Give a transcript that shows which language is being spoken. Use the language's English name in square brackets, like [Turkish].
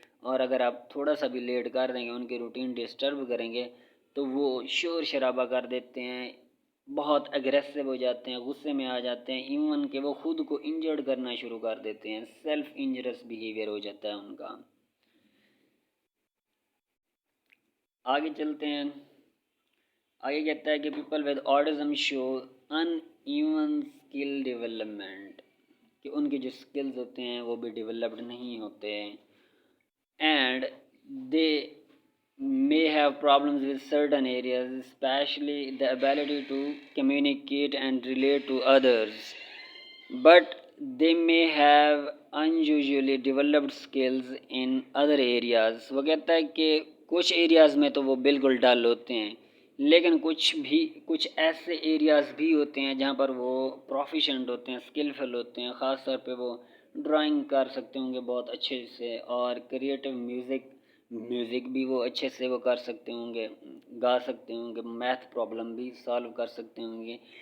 [Urdu] اور اگر آپ تھوڑا سا بھی لیٹ کر دیں گے، ان کی روٹین ڈسٹرب کریں گے تو وہ شور شرابہ کر دیتے ہیں، بہت اگریسو ہو جاتے ہیں، غصے میں آ جاتے ہیں، ایون کہ وہ خود کو انجرڈ کرنا شروع کر دیتے ہیں، سیلف انجرس بیہیویئر ہو جاتا ہے ان کا. آگے چلتے ہیں. آگے کہتا ہے کہ [English] people with autism show uneven skill development, [Urdu] کہ ان کے جو اسکلز ہوتے ہیں وہ بھی ڈیولپڈ نہیں ہوتے ہیں. [English] And they may have problems with certain areas, especially the ability to communicate and relate to others, but they may have unusually developed skills in other areas. [Urdu] وہ کہتا ہے کہ کچھ ایریاز میں تو وہ بالکل ڈل ہوتے ہیں، لیکن کچھ ایسے ایریاز بھی ہوتے ہیں جہاں پر وہ پروفیشنٹ ہوتے ہیں، اسکلفل ہوتے ہیں. خاص طور پہ وہ ڈرائنگ کر سکتے ہوں گے بہت اچھے سے، اور کریٹیو میوزک بھی وہ اچھے سے وہ کر سکتے ہوں گے، گا سکتے ہوں گے، میتھ پرابلم بھی سالو کر سکتے ہوں گے.